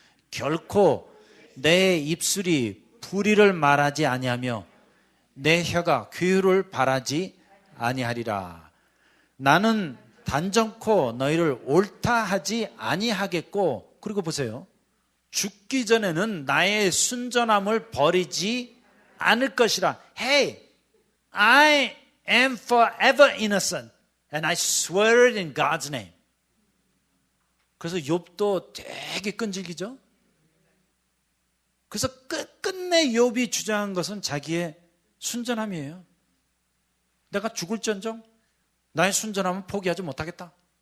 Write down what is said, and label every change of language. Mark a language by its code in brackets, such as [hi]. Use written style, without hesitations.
[ko] 결코 내 입술이 불의를 말하지 아니하며 내 혀가 긍휼을 바라지 아니하리라. 나는 단정코 너희를 옳다 하지 아니하겠고, 그리고 보세요, 죽기 전에는 나의 순전함을 버리지 않을 것이라. [en] Hey, I am forever innocent and I swear it in God's name. [ko] 그래서 욥도 되게 끈질기죠. 그래서 끝내 욥이 주장한 것은 자기의 순전함이에요. 내가 죽을지언정 나의 순전함은 포기하지 못하겠다.